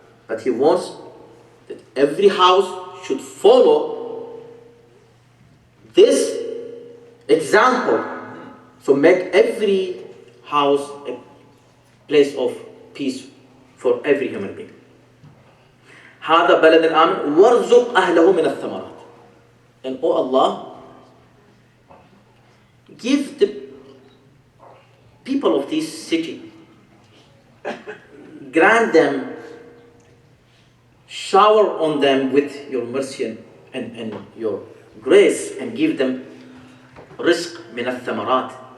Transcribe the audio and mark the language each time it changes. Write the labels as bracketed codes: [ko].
[en] But He wants that every house should follow this example. So make every house a place of peace for every human being. [ar] هذا بلد آمن وارزق أهله من الثمرات. [en] And oh Allah, give the people of this city, grant them, shower on them with your mercy and your grace, and give them rizq min al-thamarat.